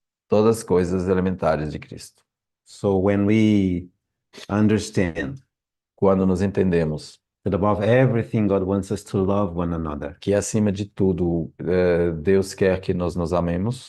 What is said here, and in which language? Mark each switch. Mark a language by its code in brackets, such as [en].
[pt] Todas as coisas elementares de Cristo. [en] So when we understand [pt] Quando nos entendemos [en] that above everything God wants us to love one another, [pt] que acima de tudo Deus quer que nós nos amemos,